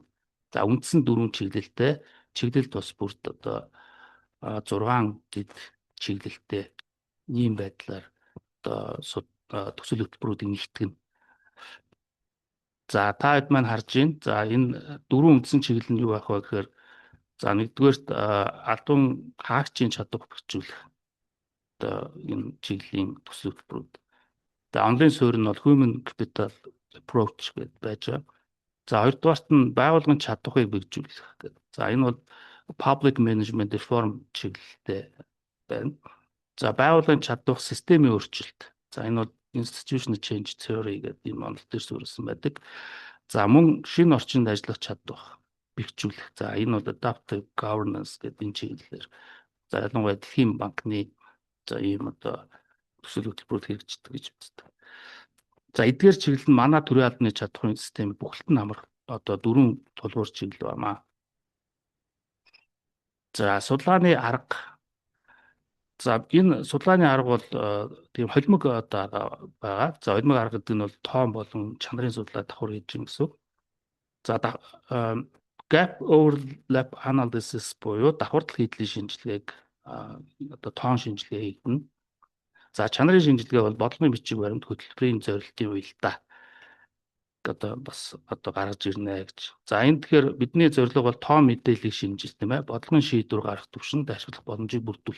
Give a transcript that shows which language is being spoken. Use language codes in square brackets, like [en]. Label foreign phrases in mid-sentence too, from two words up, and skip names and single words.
[mn] За үндсэн 4 чиглэлтэй чиглэл тус бүрт одоо 6 дэд чиглэлтэй ийм байдлаар одоо төсөл хөтөлбөрүүдийг нэгтгэн. За та хэд маань харж байна. За энэ 4 үндсэн чиглэл нь юу байх вэ гэхээр за нэгдүгээрт албан хаагчийн чадвар бэхжүүлэх одоо энэ чиглэлийн төсөл хөтөлбөрүүд. За онлайн суурь нь бол [en] human capital approach [mn] гэж байж байгаа. За хоёрдугаарт нь байгууллагын чадварыг бэхжүүлэх гэдэг. За энэ бол [en] public management reform [mn] чиглэлтэй байна. За байгууллагын чадвар системийн өөрчлөлт. За энэ бол [en] institutional change theory [mn] гэдэг юм онол дээр суурилсан байдаг. За мөн шинэ орчинд ажиллах чадвар бэхжүүлэх. За энэ бол [en] adaptive governance [mn] гэдэг энэ чиглэлээр за ялангуяа Дэлхийн банкны за ийм одоо төсөл хөтөлбөрөд хэрэгждэг гэж үздэг. За эдгээр чиглэл нь манай төрийн албаны чадварын систем бүхэлд нь хамрах одоо 4 тулгуур чиглэл байна. За судалгааны арга За энэ судалгааны арга бол тийм холимог одоо байгаа. За холимог арга гэдэг нь бол тоон болон чанарын судлаа давхар хийж юм гэсэн. За [en] gap overlap analysis [mn] буюу давхардал хийдлийн шинжилгээг одоо тоон шинжилгээ хийгдэнэ. За чанарын шинжилгээ бол бодлогын бичиг баримт хөтөлбөрийн зорилтын уялдаа одоо бас одоо гаргаж ирнэ гэж. За энэ тэгэхээр бидний зорилго бол тоон мэдээллийг шинжилж тийм ээ бодлогын шийдвэр гаргах төвшөнд ашиглах боломжийг бүрдүүлэх.